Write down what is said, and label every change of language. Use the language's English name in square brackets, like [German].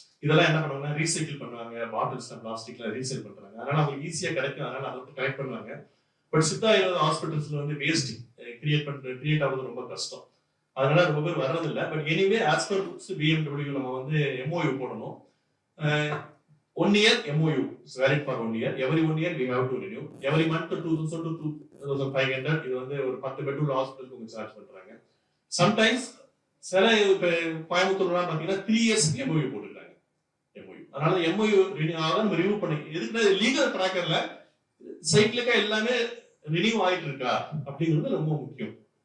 [Tamil] இதெல்லாம் என்ன பண்ணுவாங்கன்னா ரீசைக்கிள் பண்ணுவாங்க, பாட்டில்ஸ் பிளாஸ்டிக்ல ரீசைல் பண்றாங்க. அதனால அவங்களுக்கு ஈஸியா கிடைக்கும், அதனால அதை கலெக்ட் பண்ணுவாங்க. பட் சித்தா ஆயுர்வேத ஹாஸ்பிட்டல்ஸ்ல வந்து வேஸ்ட் கிரியேட் ஆகுறது ரொம்ப கஷ்டம். அதனால ரொம்ப பேர் வர்றதில்லை. But anyway as per rules BMW நம்ம வந்து MOU போடணும். [English] 1 year MOU is valid for 1 year. Every 1 year we have to renew. [Tamil] Every month 2000 to 2500 இது வந்து ஒரு 10 bed உள்ள ஹாஸ்பிட்டலுக்கு உங்களுக்கு சார்ஜ் பண்றாங்க. சம்டைம்ஸ் சில கோயம்புத்தூர்லாம் பாத்தீங்கன்னா 3 years MOU போட்டுருக்காங்க. MOU அதனால MOU ரினியூ பண்ணி எதுக்கு லீகல் ட்ராக்கர்ல சைக்கிளிக்கா எல்லாமே ரினியூ ஆயிட்டு இருக்கா அப்படிங்கிறது ரொம்ப முக்கியம்.